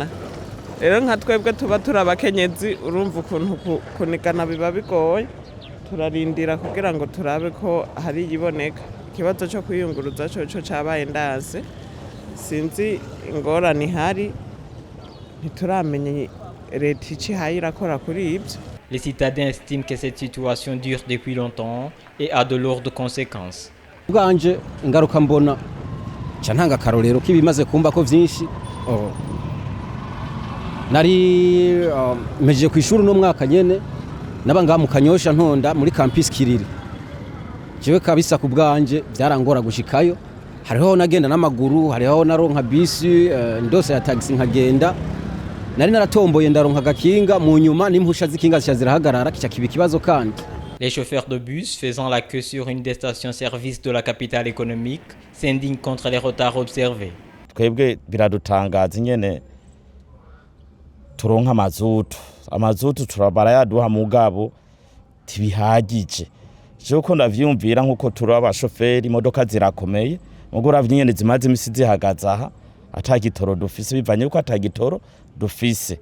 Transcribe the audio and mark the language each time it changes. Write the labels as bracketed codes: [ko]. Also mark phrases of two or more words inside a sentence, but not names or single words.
[rn] Rero nka twebwe tuba turabakenyezi urumva ukuntu kunigana biba bigoye turarindira kugira ngo turabe ko hari yiboneka. ikibazo cyo kwiyunguruza cyo cyabaye ndanse sinzi ingorane ihari ntituramenya leta icihaye irakora kuri ibyo. [fr] Les citadins estiment que cette situation dure depuis longtemps et a de lourdes conséquences. [rn] Bwanje ingaruka mbona ca ntanga akarorero k'ibimaze kumba ko vyinshi nari mejeje kwishuri no mwaka nyene naba ngaha mu Kanyosha ntonda muri campus Kiriri jewe kabisa ku bwanje byarangora gushikayo hariho nagenda n'amaguru hariho naronka bisi ndose ya taxi nkagenda nari naratomboye ndaronka gakinga mu nyuma n'impusha z'ikinga zirahagarara kica kiba kibazo kandi. [fr] Les chauffeurs de bus faisant la queue sur une des stations-service de la capitale économique s'indignent contre les retards observés. [rn] Twebwe biradutangaza nyene turonka amazutu turabara yaduha mugabo tibihagije. Joko ndavyumvira nkuko turi abashoferi imodoka zirakomeye mugura vynyene zimaze imisi zihagaza aha atagitoro dufise bivanye uko atagitoro dufise.